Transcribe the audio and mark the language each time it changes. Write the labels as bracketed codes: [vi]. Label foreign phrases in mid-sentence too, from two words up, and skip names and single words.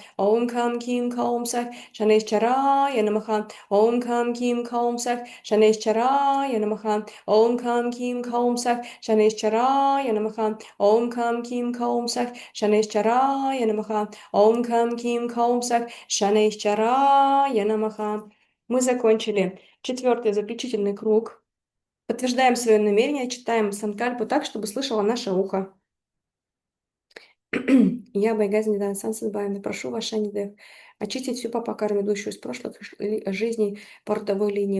[sa] Om Kam Kim Kaum Sak Shanishcharaya Namaha. Om Kam Kim Kaum Sak Shanishcharaya Namaha. Om Kam Kim Kaum Sak Shanishcharaya Namaha. Om Kam Kim Kaum Sak Shanishcharaya Namaha. Om Kam Kim Kaum Sak Shanishcharaya Namaha. [ru] Мы закончили четвертый заключительный круг. Подтверждаем свое намерение, читаем санкальпу так, чтобы слышало наше ухо. Я, Байгазин Нидан Сансенбайм, прошу ваша Нидев очистить всю папа-карму, идущую из прошлых жизней по родовой линии.